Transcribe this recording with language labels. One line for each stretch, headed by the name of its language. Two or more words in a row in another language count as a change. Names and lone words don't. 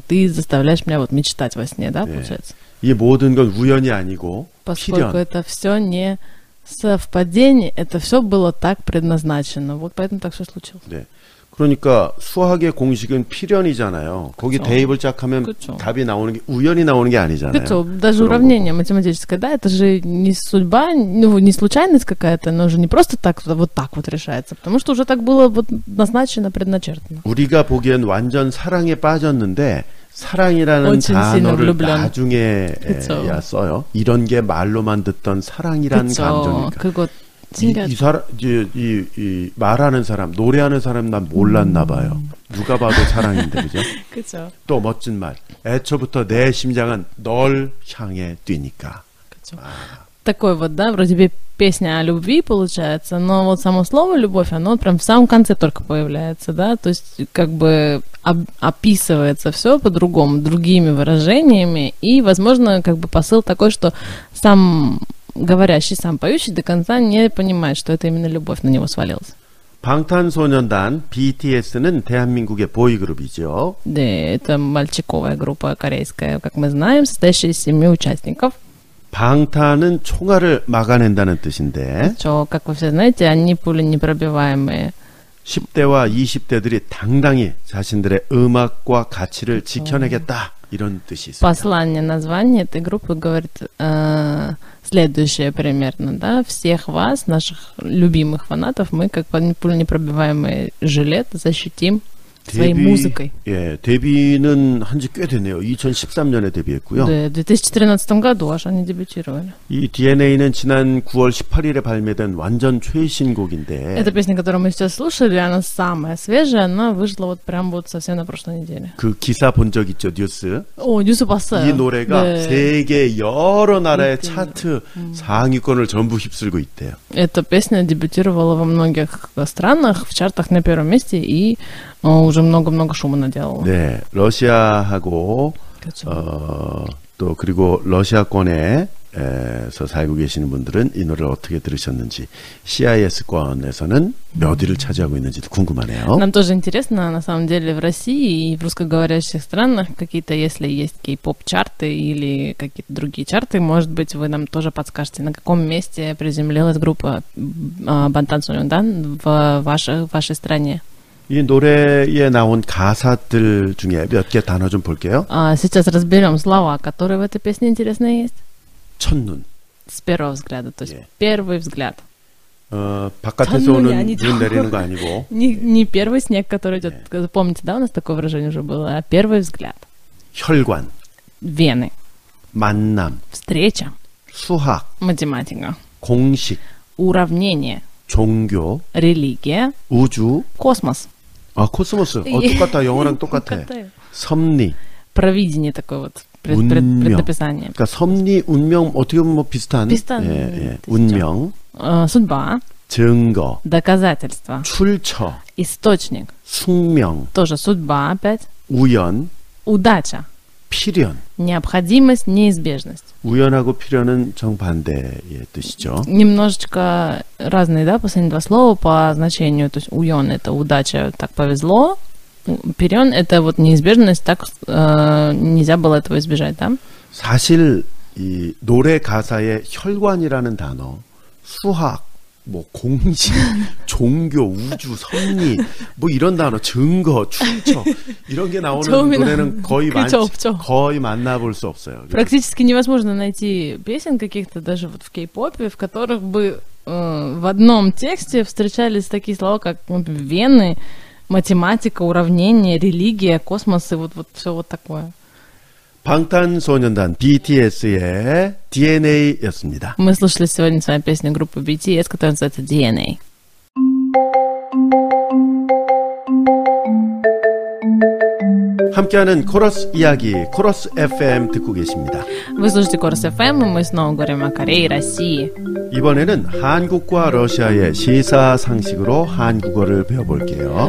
Russian: Ты заставляешь меня вот мечтать во сне, да, получается?
Korean: 이 모든 건 우연이 아니고
Russian: Поскольку
Korean: 필연.
Russian: это все не совпадение, это все было так предназначено. Вот поэтому так все случилось.
Korean: 네. 그러니까 수학의 공식은 필연이잖아요. 거기 그쵸. 대입을 쫙 하면 그쵸. 답이 나오는 게 우연히 나오는 게 아니잖아요.
Russian: Кстати, даже уравнение математическое, да, это же не судьба, ну, не случайность какая-то, оно же не просто так вот решается, потому что уже так было вот назначено, предначертано.
Korean: 우리가 보기엔 완전 사랑에 빠졌는데 사랑이라는
Russian: очень сильно
Korean: 단어를
Russian: влюблен.
Korean: 나중에야 써요. 이런 게 말로만 듣던 사랑이라는 감정이니까. 그거 이 사람, 이 말하는 사람, 노래하는 사람 난 몰랐나 봐요. 누가 봐도 사랑인데, 그죠? 그쵸. 또 멋진 말. 애초부터 내 심장은 널 향해 뛰니까. 그쵸.
Russian: Такой вот, да, вроде бы песня о любви получается, но вот само слово «любовь», оно прям в самом конце только появляется, да, то есть как бы описывается все по-другому, другими выражениями, и, возможно, как бы посыл такой, что сам говорящий, сам поющий до конца не понимает, что это именно любовь на него свалилась.
Korean: 방탄소년단 BTS는 대한민국의 보이그룹이죠.
Russian: Да, это мальчиковая группа корейская, как мы знаем, состоящая из 7 участников.
Korean: 방탄은 총알을 막아낸다는 뜻인데
Russian: Что, как вы все знаете, они пуленепробиваемые.
Korean: 10대와 20대들이 당당히 자신들의 음악과 가치를 지켜내겠다 이런 뜻이 있습니다.
Russian: Послание, название этой группы говорит следующее примерно, да, всех вас, наших любимых фанатов, мы как пуленепробиваемый жилет защитим своей музыкой.
Korean: 예, 데뷔는 한지 꽤 됐네요. 2013년에 데뷔했고요.
Russian: Да, в 2013 году аж они дебютировали.
Korean: 이 DNA는 지난 9월 18일에 발매된 완전 최신곡인데
Russian: Эта песня, которую мы сейчас слушали, она самая свежая, она вышла вот прям вот совсем на прошлой неделе.
Korean: 그 기사 본 적 있죠, 뉴스? О, 뉴스 봤어요. 이 노래가 네. 세계 여러 나라의 차트 상위권을 전부 휩쓸고 있대요.
Russian: Эта песня дебютировала во многих странах, в чартах на первом месте, и уже много-много шума наделала.
Korean: 네, 러시아하고 또 그리고 러시아권에서 살고 계시는 분들은 이 노래를 어떻게 들으셨는지 CIS권에서는 몇 위를 차지하고 있는지도 궁금하네요.
Russian: Нам тоже интересно, на самом деле, в России и в русскоговорящих странах какие-то, если есть кей-поп-чарты или какие-то другие чарты, может быть, вы нам тоже подскажете, на каком месте приземлилась группа 방탄소년단 в вашей стране.
Korean: 이 노래에 나온 가사들 중에 몇 개 단어 좀 볼게요.
Russian: Сейчас разберем слова, которые в этой песне интересные есть.
Korean: 첫눈.
Russian: С первого взгляда, то есть первый взгляд.
Korean: 바깥에서 오는 눈 내리는 거 아니고.
Russian: Не первый снег, который идет. Помните, да, у нас такое выражение уже было? А первый взгляд.
Korean: 혈관.
Russian: Вены.
Korean: 만남.
Russian: Встреча.
Korean: 수학.
Russian: Математика.
Korean: 공식.
Russian: Уравнение.
Korean: 종교.
Russian: Религия.
Korean: 우주.
Russian: Космос.
Korean: 아, 코스모스. 똑같다. 영어랑 똑같아. 섭리.
Russian: Провидение такое вот.
Korean: 운명.
Russian: Предописание.
Korean: 그러니까 섭리, 운명 어떻게 보면 뭐 비슷한. 비슷한. 예. 운명.
Russian: Судьба.
Korean: 증거,
Russian: доказательство,
Korean: 출처,
Russian: источник,
Korean: 숙명,
Russian: тоже судьба опять,
Korean: 우연,
Russian: удача,
Korean: 필연.
Russian: необходимость, неизбежность.
Korean: 우연하고 필연은 정반대의 뜻이죠.
Russian: Немножечко разные, да, последние два слова по значению. То есть уйон — это удача, так повезло. Перен — это вот неизбежность, так нельзя было этого избежать, да?
Korean: 사실 이 노래 가사에 혈관이라는 단어, 수학, 뭐 공식, 종교, 우주, 섭리, 뭐 이런 단어, 증거, 출처 이런 게 나오는 노래는 거의 만나볼 수 없어요.
Russian: Практически невозможно найти песен каких-то даже вот в кей-попе, в которых бы в одном тексте встречались такие слова, как вены, математика, уравнение, религия, космос и вот все вот такое.
Korean: 방탄소년단 BTS의 DNA였습니다.
Russian: Мы слушали сегодня с вами песню группы BTS, которая называется DNA.
Korean: 함께하는 코러스 이야기, 코러스 FM 듣고 계십니다.
Russian: Вы слушаете Корос FM, и мы снова говорим о Корее и России.
Korean: 이번에는 한국과 러시아의 시사상식으로 한국어를 배워볼게요.